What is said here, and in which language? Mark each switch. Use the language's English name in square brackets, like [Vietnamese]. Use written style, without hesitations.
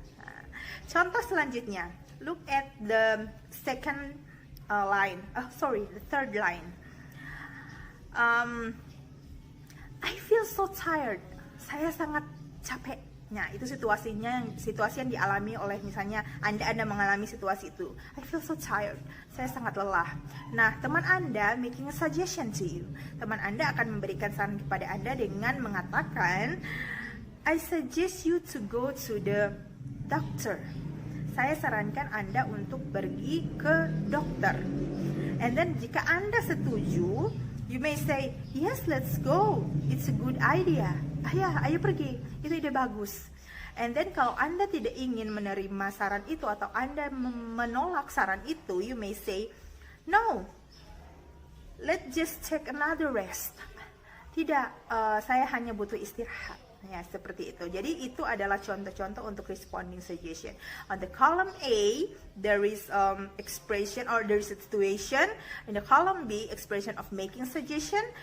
[Indonesian] Nah, contoh selanjutnya, [English] look at the second the third line. I feel so tired. [Indonesian] Saya sangat capek. Nah, itu situasi yang dialami oleh misalnya Anda mengalami situasi itu. [English] I feel so tired. [Indonesian] Saya sangat lelah. Nah, teman Anda [English] making a suggestion to you. [Indonesian] Teman Anda akan memberikan saran kepada Anda dengan mengatakan, [English] I suggest you to go to the doctor. [Indonesian] Saya sarankan Anda untuk pergi ke dokter. [English] And then [Indonesian] jika Anda setuju, [English] you may say, yes, let's go. It's a good idea. [Indonesian] Ayo pergi. Itu ide bagus. [English] And then [Indonesian] kalau Anda tidak ingin menerima saran itu atau Anda menolak saran itu, [English] you may say, no, let's just take another rest. [Indonesian] Tidak, saya hanya butuh istirahat. Ya, seperti itu. Jadi itu adalah contoh-contoh untuk responding suggestion. [English] On the column A, there is expression or there is a situation. In the column B, expression of making suggestion.